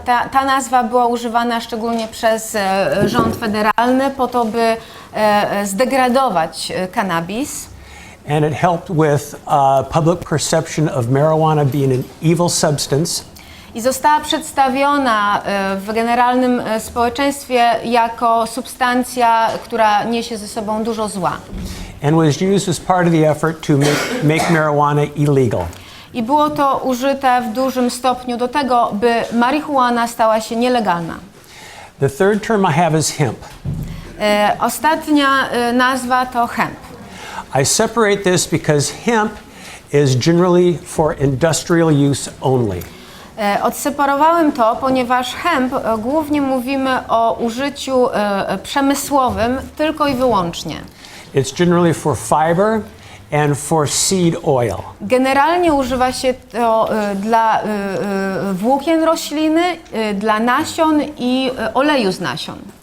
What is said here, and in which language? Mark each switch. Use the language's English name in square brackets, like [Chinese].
[Polish] Ta nazwa była używana szczególnie przez rząd federalny po to, by zdegradować cannabis. [English] And it helped with public perception of marijuana being an evil substance. [Polish] I została przedstawiona w generalnym społeczeństwie jako substancja, która niesie ze sobą dużo zła. [English] And was used as part of the effort to make marijuana illegal. [Polish] I było to użyte w dużym stopniu do tego, by marihuana stała się nielegalna. [English] The third term I have is hemp. [Polish] Ostatnia nazwa to hemp. [English] I separate this because hemp is generally for industrial use only. [Polish] Odseparowałem to, ponieważ hemp głównie mówimy o użyciu przemysłowym tylko i wyłącznie. [English] It's generally for fiber and for seed oil. [Polish] Generalnie używa się to dla włókien rośliny, dla nasion i oleju z nasion.